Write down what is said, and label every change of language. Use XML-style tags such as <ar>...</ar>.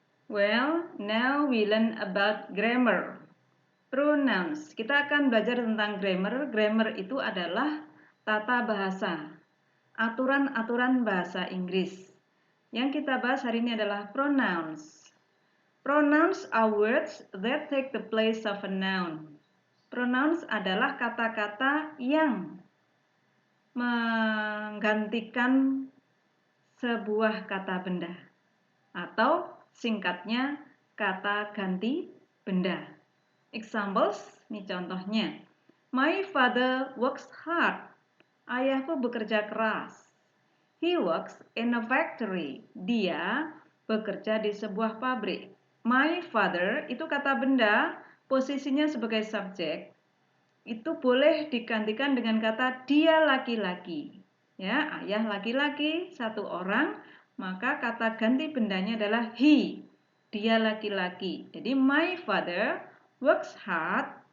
<en>Well, now we learn about grammar. Pronouns.</en> <id>Kita akan belajar tentang grammar. Grammar itu adalah tata bahasa, aturan-aturan bahasa Inggris. Yang kita bahas hari ini adalah pronouns.</id> <en>Pronouns are words that take the place of a noun.</en> <id>Pronouns adalah kata-kata yang menggantikan sebuah kata benda, atau singkatnya kata ganti benda. Examples, ini contohnya.</id> <en>My father works hard.</en> <id>Ayahku bekerja keras.</id> <en>He works in a factory.</en> <id>Dia bekerja di sebuah pabrik.</id> <en>My father</en> <id>itu kata benda, posisinya sebagai subjek. Itu boleh digantikan dengan kata dia laki-laki. Ya, ayah laki-laki, satu orang, maka kata ganti bendanya adalah he. Dia laki-laki.</id> <en>Jadi my father works hard.</en>